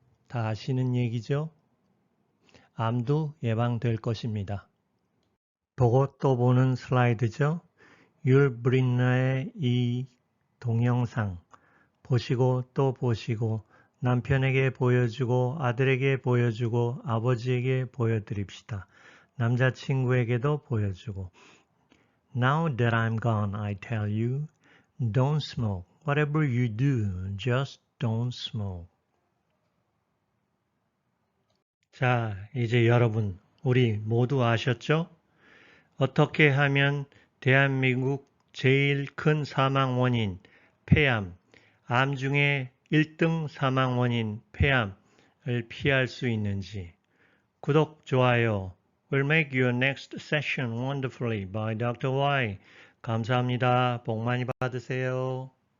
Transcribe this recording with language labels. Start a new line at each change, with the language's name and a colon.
Korean: 다 아시는 얘기죠? 암도 예방될 것입니다. 보고 또 보는 슬라이드죠? 율브린너의 이 동영상 보시고 또 보시고 남편에게 보여주고 아들에게 보여주고 아버지에게 보여드립시다. 남자친구에게도 보여주고
English: Now that I'm gone, I tell you, don't smoke. Whatever you do, just don't smoke.
Korean: 자, 이제 여러분, 우리 모두 아셨죠? 어떻게 하면 대한민국 제일 큰 사망 원인, 폐암, 암 중에 1등 사망 원인, 폐암을 피할 수 있는지. 구독, 좋아요.
English: Will make your next session wonderfully by Dr. Y.
Korean: 감사합니다. 복 많이 받으세요.